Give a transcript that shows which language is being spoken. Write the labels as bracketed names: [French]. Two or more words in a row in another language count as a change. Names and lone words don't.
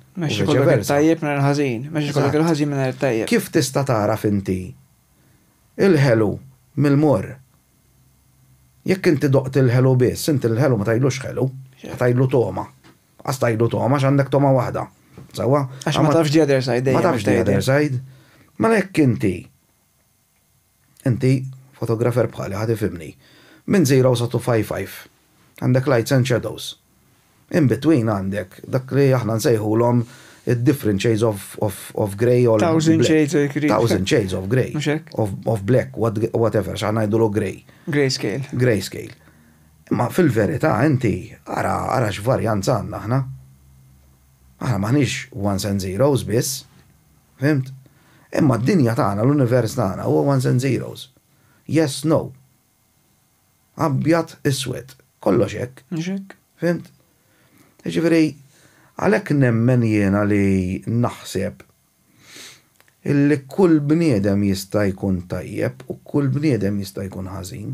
[Maltese] Mhux ikollok il-tajjeb mingħajr il-ħażin, mhux ikollok il-ħażin mingħajr il-tajjeb. Kif tista' taraf inti il-ħelu mill-mor? Jekk inti doqt il-ħelu biss, inti il-ħelu ma tajlux ħelu, ma tajlu toma. Għas tajlu toma, x'għandek toma waħda. Sawa? Għax ma tafx [English] the other side. [Maltese] Ma tafx [English] the other side. [Maltese] Ma lekk inti fotografer bħali ħad ifhimni. Minn 0 sa 255. Għandek [English] lights and shadows. In between [Maltese] għandek dak li aħna nsejħulhom [English] different shades of grey or 1000 shades of grey. 1000 shades of grey. Of black, whatever, [Maltese] x'għandna ngħidulu grey. Grayscale. Grayscale. Ma fil-verità inti ara x'varjanza għandna aħna. Aħna maħniex [English] ones and zeros [Maltese] biss. Fimt? Imma d-dinja tagħna, l-univers tagħna huwa [English] ones and zeros. Yes, no. [Maltese] Abjad, iswed. Kollox hekk. Fimt? Ġifieri, għalhekk nemmen jiena li naħseb illi kull bniedem jista' jkun tajjeb u kull bniedem jista' jkun ħażin.